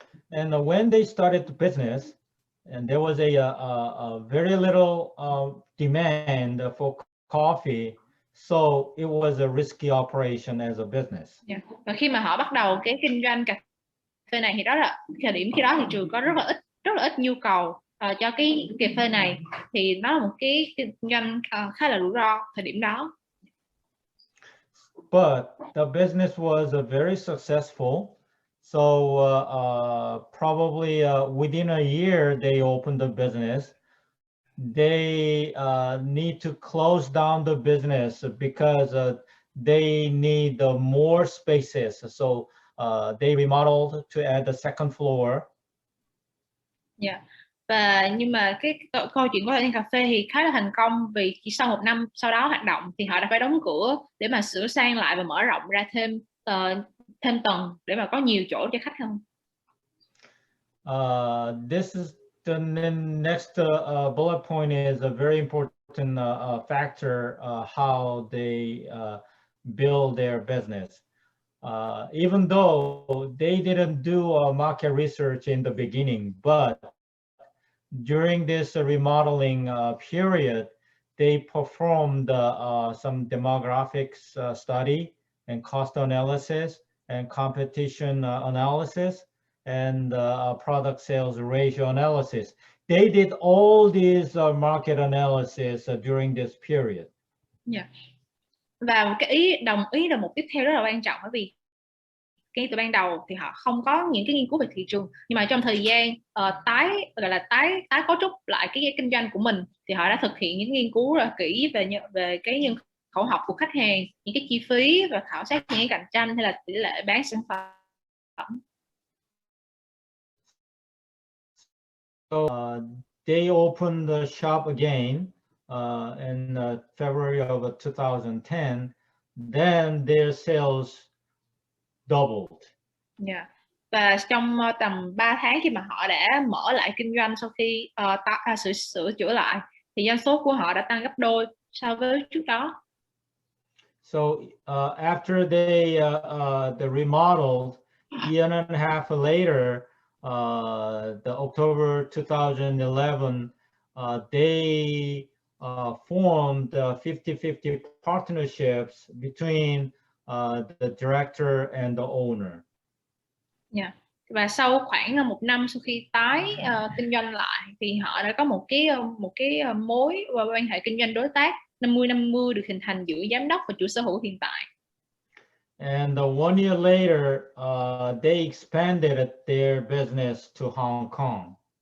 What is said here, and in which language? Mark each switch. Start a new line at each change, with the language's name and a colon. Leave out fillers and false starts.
English: And when they started the business, and there was a very little demand for coffee, so it was a risky operation as a business. Yeah.
Vietnamese: Và khi mà họ bắt đầu cái kinh doanh cà phê này thì đó là thời điểm khi đó thị trường có rất là ít nhu cầu cho cái cà phê này, thì nó là một cái kinh doanh khá là rủi ro thời điểm đó.
English: But the business was very successful. So probably within a year they opened the business. They need to close down the business because they need more spaces. So they remodeled to add the second floor. Yeah.
Vietnamese: Và nhưng mà cái câu chuyện của quán cà phê thì khá là thành công, vì chỉ sau 1 năm sau đó hoạt động thì họ đã phải đóng cửa để mà sửa sang lại và mở rộng ra thêm tầng để mà có nhiều chỗ cho khách hơn.
English: This is the next bullet point is a very important factor how they build their business. Even though they didn't do market research in the beginning, but during this remodeling period, they performed some demographics study and cost analysis and competition analysis and product sales ratio analysis. They did all these market analysis during this period. Yeah.
Vietnamese: Và một cái đồng ý là một tiếp theo rất là quan trọng, bởi vì ngay từ ban đầu thì họ không có những cái nghiên cứu về thị trường, nhưng mà trong thời gian tái cấu trúc lại cái kinh doanh của mình thì họ đã thực hiện những nghiên cứu rất là kỹ về cái nhân khẩu học của khách hàng, những cái chi phí, và khảo sát những cái cạnh tranh hay là tỷ lệ bán sản phẩm.
English: So they opened the shop again in February of 2010. Then their sales doubled. Yeah.
Vietnamese: Và trong tầm 3 tháng khi mà họ đã mở lại kinh doanh sau khi sửa chữa lại thì doanh số của họ đã tăng gấp đôi so với trước đó.
English: So after they remodeled, year and a half later, the October 2011, they formed 50-50 partnerships between the director and the owner. Yeah.
Vietnamese: Và sau khoảng 1 năm sau khi tái kinh doanh lại thì họ đã có một cái mối quan hệ kinh doanh đối tác 50-50 được hình thành giữa giám đốc và chủ sở hữu hiện tại.
English: And 1 year later, they expanded their business to Hong Kong.